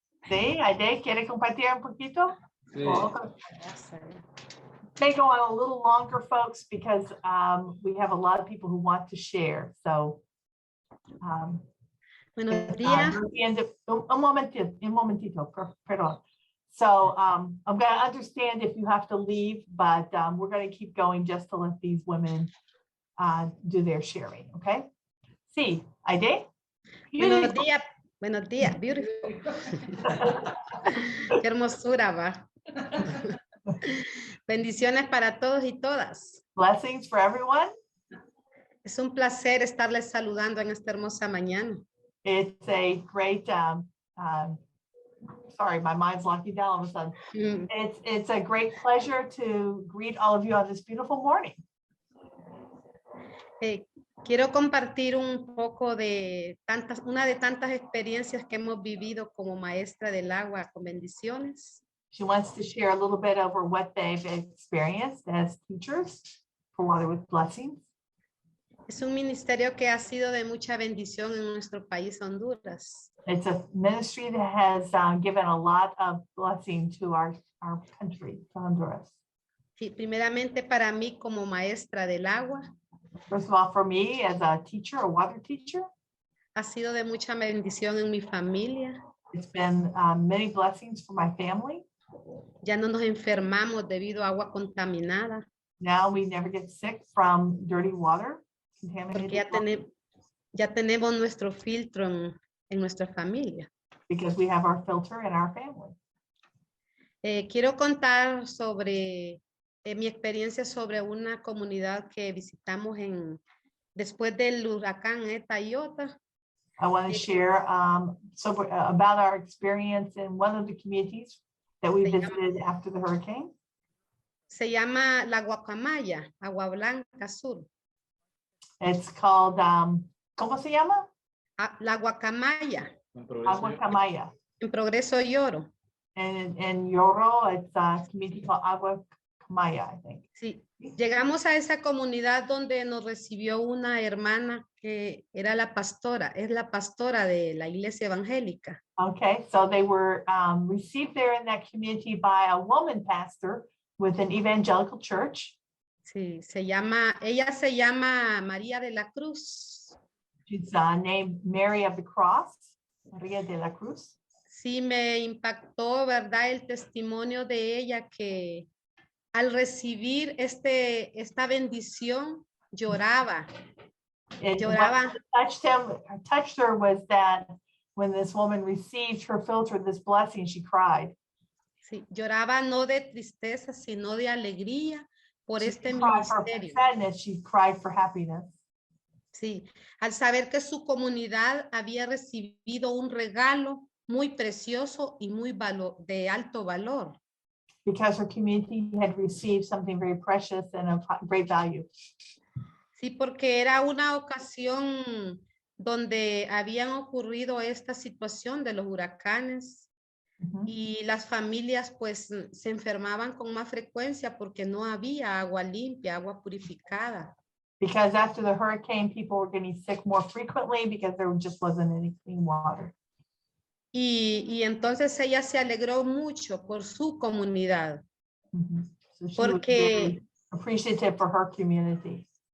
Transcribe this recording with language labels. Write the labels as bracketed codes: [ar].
[es] Sí, Aide, ¿quiere compartir un poquito? Sí. [en] May go on a little longer, folks, because we have a lot of people who want to share. So, [es] Buenos días. un momentito, perdón. [en] So I'm going to understand if you have to leave, but we're going to keep going just to let these women do their sharing, okay? [es] Sí, Aide? Buenos días. Buenos días, [en] beautiful. [es] Qué hermosura, va. Bendiciones para todos y todas. [en] Blessings for everyone. [es] Es un placer estarles saludando en esta hermosa mañana. [en] It's a great, sorry, my mind's locking down all of a sudden. It's a great pleasure to greet all of you on this beautiful morning. [es] Quiero compartir un poco de una de tantas experiencias que hemos vivido como maestra del agua con bendiciones. [en] She wants to share a little bit over what they've experienced as teachers for Water with Blessings. [es] Es un ministerio que ha sido de mucha bendición en nuestro país, Honduras. [en] It's a ministry that has given a lot of blessing to our country, to Honduras. [es] Sí, primeramente para mí como maestra del agua. [en] First of all, for me as a teacher, a water teacher, [es] ha sido de mucha bendición en mi familia. [en] It's been many blessings for my family. [es] Ya no nos enfermamos debido a agua contaminada. [en] Now we never get sick from dirty water. [es] Porque ya tenemos nuestro filtro en nuestra familia. [en] Because we have our filter in our family. [es] Quiero contar sobre mi experiencia sobre una comunidad que visitamos después del huracán Eta y Iota. [en] I want to share about our experience in one of the communities that we visited after the hurricane. [es] Se llama La Guacamaya, Agua Blanca Sur. [en] It's called, [es] ¿cómo se llama? La Guacamaya. Agua Camaya. En Progreso y Oro. [en] And in Yoro, it's a community called Agua Camaya, I think. [es] Sí, llegamos a esa comunidad donde nos recibió una hermana que era la pastora, es la pastora de la iglesia evangélica. [en] Okay, so they were received there in that community by a woman pastor with an evangelical church. [es] Sí, ella se llama María de la Cruz. [en] She's named Mary of the Cross, María de la Cruz. [es] Sí, me impactó, ¿verdad? El testimonio de ella que al recibir esta bendición lloraba. Lloraba. [en] What touched her was that when this woman received her filter, this blessing, she cried. [es] Sí, lloraba no de tristeza, sino de alegría por este ministerio. [en] She cried for happiness. [es] Sí, al saber que su comunidad había recibido un regalo muy precioso y de alto valor. [en] Because her community had received something very precious and of great value. [es] Sí, porque era una ocasión donde habían ocurrido esta situación de los huracanes. Y las familias pues se enfermaban con más frecuencia porque no había agua limpia, agua purificada. [en] Because after the hurricane, people were getting sick more frequently because there just wasn't any clean water. [es] Y entonces ella se alegró mucho por su comunidad. [en] So she [es] porque [en] was very appreciative for her community.